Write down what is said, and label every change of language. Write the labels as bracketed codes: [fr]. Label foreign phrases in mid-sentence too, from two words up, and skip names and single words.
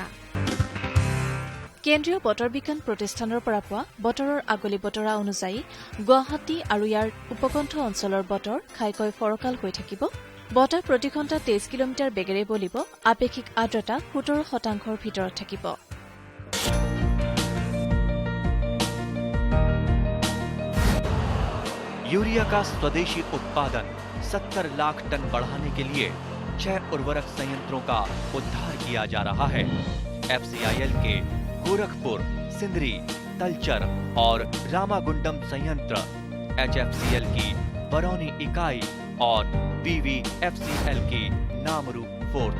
[as] কেন্দ্ৰীয় বতৰ বিজ্ঞান প্ৰতিষ্ঠানৰ পৰা পোৱা বতৰৰ আগলি বতৰা অনুযায়ী গুৱাহাটী আৰু ইয়াৰ উপকণ্ঠ অঞ্চলৰ বতৰ ঘাইকৈ ফৰকাল হৈ থাকিব। বতাহ প্ৰতি ঘণ্টাত ২৩ কিলোমিটাৰ বেগেৰে বলিব। আপেক্ষিক আৰ্দ্ৰতা ৭০% ভিতৰত থাকিব। [hi] यूरिया का स्वदेशी उत्पादन 70 लाख टन बढ़ाने के लिए 6 उर्वरक संयंत्रों का उद्धार किया जा रहा है। FCIL के गोरखपुर, सिंदरी, तलचर और रामागुंडम संयंत्र, HFCL की बरौनी इकाई और BVFCL की नामरू फोर्थ।